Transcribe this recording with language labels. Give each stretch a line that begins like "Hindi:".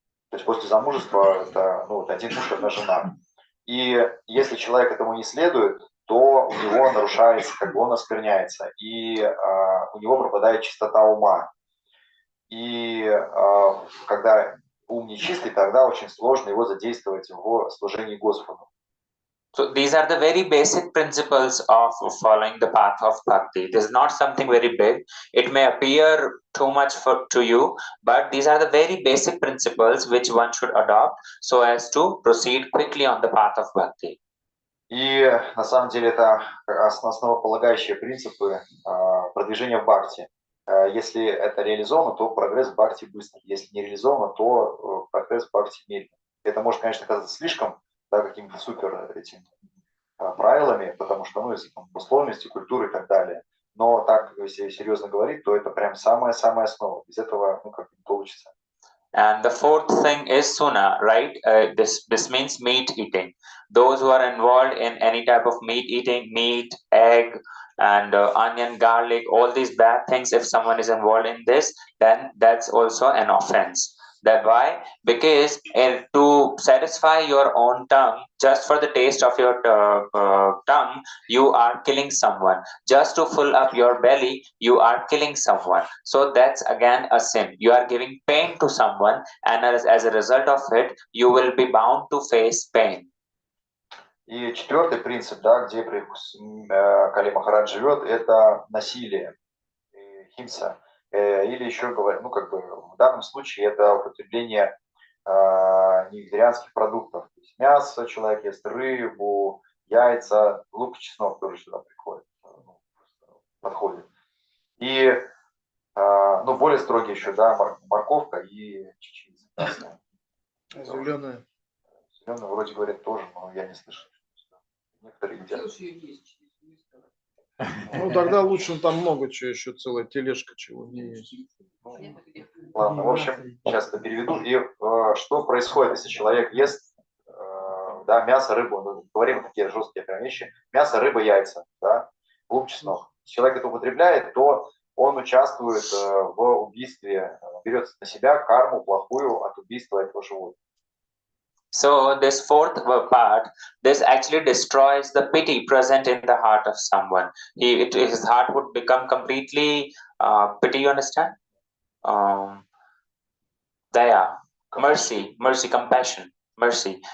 Russian: То есть после замужества это, ну, один муж, одна жена. И если человек этому не следует, то у него нарушается, как бы он оскверняется, и у него пропадает чистота ума. И когда ум нечистый, тогда очень сложно его задействовать в служении Господу.
English: So these are the very basic principles of following the path of bhakti. This is not something very big. It may appear too much to you, but these are the very basic principles which one should adopt so as to proceed quickly on the path of bhakti.
Russian: И на самом деле это основополагающие принципы продвижения в бхакти. Если это реализовано, то прогресс в бхакти быстрый. Если не реализовано, то прогресс в бхакти медленный. Это может, конечно, казаться слишком, да, какими-то супер этими правилами, потому что, ну, если там условности, культуры и так далее. Но так, если серьезно говорить, то это прям самая-самая основа. Без этого, ну, как не получится.
English: And the fourth thing is suna, right? This means meat eating. Those who are involved in any type of meat eating, meat, egg, and onion, garlic, all these bad things, if someone is involved in this, then that's also an offense. That why? Because to satisfy your own tongue, just for the taste of your tongue, you are killing someone. Just to fill up your belly, you are killing someone. So that's again a sin. You are giving pain to someone, and as a result of it, you will be bound to face pain.
Russian: И четвертый принцип, да, где Кали Махарадж живет, это насилие. химса. Или еще говорю, ну как бы в данном случае это употребление невегетарианских продуктов. То есть мясо, человек ест рыбу, яйца, лук, чеснок тоже сюда приходит, подходит. И ну, более строгие еще, да, морковка и чечевица красная. Зеленая. Зеленая вроде говорят тоже, но я не слышал. Некоторые едят. Ну тогда лучше, там много чего, еще целая тележка чего не есть. Ладно, в общем, сейчас это переведу. И что происходит, если человек ест да, мясо, рыбу, ну, говорим такие жесткие прям вещи, мясо, рыба, яйца, да, лук, чеснок. Если человек это употребляет, то он участвует в убийстве, берет на себя карму плохую от убийства этого животного.
English: So this fourth part, this actually destroys the pity present in the heart of someone. His heart would become completely pity. You understand? Daya, mercy, compassion, mercy.